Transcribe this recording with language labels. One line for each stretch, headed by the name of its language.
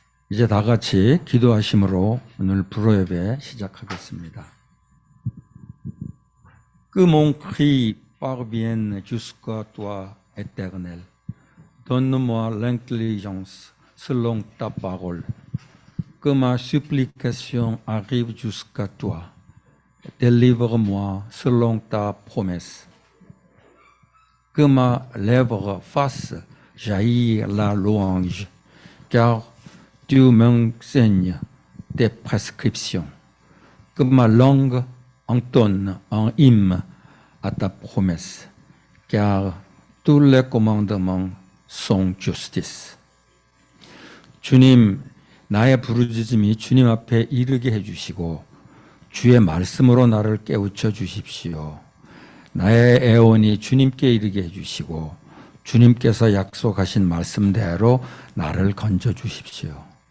Korean: 이제 다 같이 기도하심으로 오늘 불호예배 시작하겠습니다.
French: Que mon cri parvienne jusqu'à toi, Éternel. Donne-moi l'intelligence selon ta parole. Que ma supplication arrive jusqu'à toi. Délivre-moi selon ta promesse. Que ma lèvre fasse jaillir la louange, car tu m'enseignes tes prescriptions. Que ma langue entonne un hymne à ta promesse, car tous les commandements sont justice.
Korean: 주님, 나의 부르짖음이 주님 앞에 이르게 해주시고 주의 말씀으로 나를 깨우쳐 주십시오. 나의 애원이 주님께 이르게 해주시고 주님께서 약속하신 말씀대로 나를 건져 주십시오.